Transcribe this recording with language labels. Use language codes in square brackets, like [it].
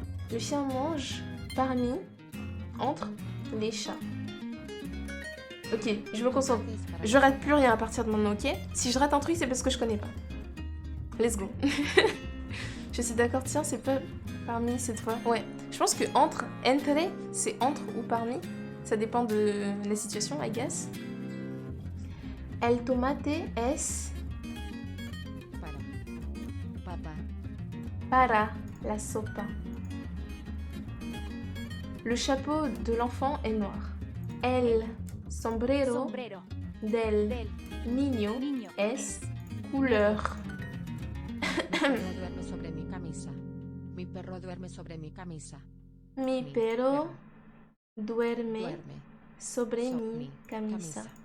[fr] Le chien mange entre les chats. Ok, je me concentre. Je rate plus rien à partir de maintenant, ok? Si je rate un truc, c'est parce que je connais pas. [en] Let's go. [fr] Je suis d'accord, tiens, c'est pas parmi cette fois. Ouais, je pense que entre, c'est entre ou parmi. Ça dépend de la situation, [en] I guess. [es] El tomate es para la sopa. [fr] Le chapeau de l'enfant est noir. [es] El sombrero del niño es couleur. Duerme sobre mi camisa. Mi perro duerme sobre mi camisa. Mi perro duerme sobre mi camisa.